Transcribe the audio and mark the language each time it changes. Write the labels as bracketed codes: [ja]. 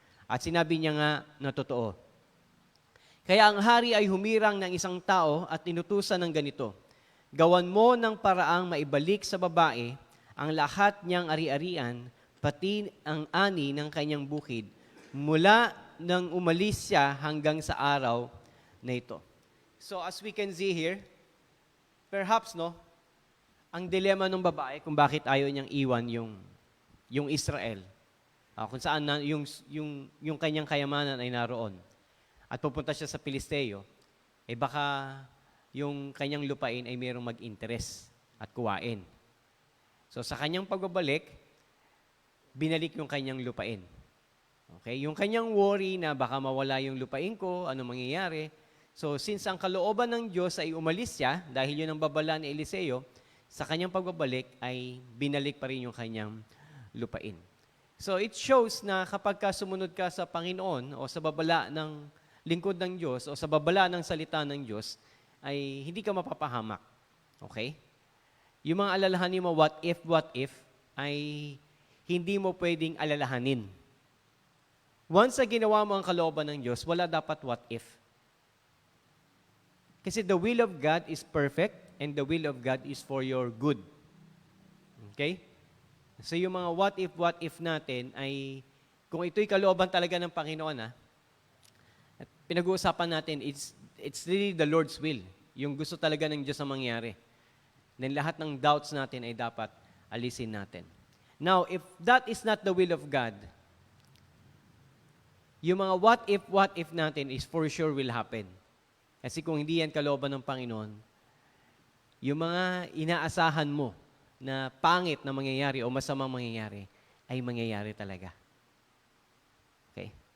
[tl] At sinabi niya nga na totoo. Kaya ang hari ay humirang ng isang tao at inutusan ng ganito, "Gawan mo ng paraang maibalik sa babae ang lahat niyang ari-arian, pati ang ani ng kanyang bukid, mula nang umalis siya hanggang sa araw na ito." So as we can see here, perhaps ang dilema ng babae kung bakit ayaw niyang iwan yung Israel, kung saan yung kanyang kayamanan ay naroon, at pupunta siya sa Pilisteo, baka yung kanyang lupain ay mayroong mag-interest at kuwain. So sa kanyang pagbabalik, binalik yung kanyang lupain. Okay? Yung kanyang worry na baka mawala yung lupain ko, ano mangyayari. So since ang kalooban ng Diyos ay umalis siya, dahil yun ang babala ni Eliseo, sa kanyang pagbabalik ay binalik pa rin yung kanyang lupain. So it shows na kapag ka sumunod ka sa Panginoon o sa babala ng lingkod ng Diyos o sa babala ng salita ng Diyos, ay hindi ka mapapahamak. Okay? Yung mga alalahanin mo, what if, ay hindi mo pwedeng alalahanin. Once na ginawa mo ang kalooban ng Diyos, wala dapat what if. [en] Kasi the will of God is perfect and the will of God is for your good. [tl] Okay? So yung mga what if natin ay, kung ito'y kalooban talaga ng Panginoon, at pinag-uusapan natin, it's really the Lord's will. Yung gusto talaga ng Diyos na mangyari. Then lahat ng doubts natin ay dapat alisin natin. [en] Now, if that is not the will of God, yung mga what if natin is for sure will happen. [tl] Kasi kung hindi yan kalooban ng Panginoon, yung mga inaasahan mo na pangit na mangyayari o masamang mangyayari, ay mangyayari talaga. Okay?